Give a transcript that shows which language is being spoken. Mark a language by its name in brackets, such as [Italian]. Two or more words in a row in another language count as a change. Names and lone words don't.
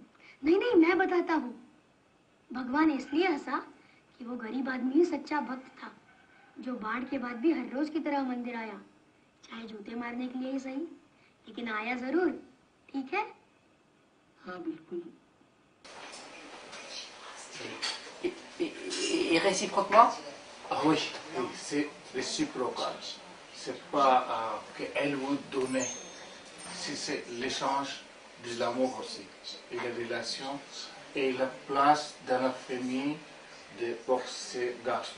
[Hindi] नहीं, मैं बताता हूँ। भगवान इसलिए हंसा कि वो गरीब आदमी ही सच्चा भक्त था, जो बाढ़ के बाद भी हर रोज की तरह मंदिर आया, चाहे जूते मारने के लिए ही सही, लेकिन आया जरूर। ठीक है? हाँ, बिल्कुल। [French] Et réciproquement? Ah oui, c'est réciprocal. C'est pas qu'elle vous donne, c'est l'échange de l'amour aussi, et la relation et la place dans la famille pour ces garçons.